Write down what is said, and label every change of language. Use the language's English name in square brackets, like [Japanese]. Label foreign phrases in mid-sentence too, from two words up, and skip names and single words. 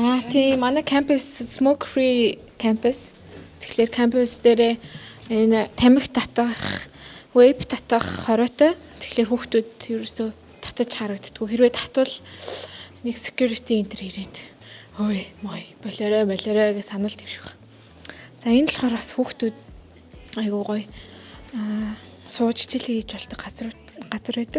[Mongolian] Тийм манай campus [English] smoke free campus. [Mongolian] Тэгэхээр campus дээр энэ тамхи татах, vape татах хоройтой. Тэгэхээр хүүхдүүд ерөөсөө татаж харагддаггүй. Хэрвээ татвал нэг [English] security enter [Mongolian] ирээд ой мой болоорой гэж санал тавьчих. За энэ болохоор бас хүүхдүүд айгуу гоё сууж хичээлээ хийж болдог газар байдаг.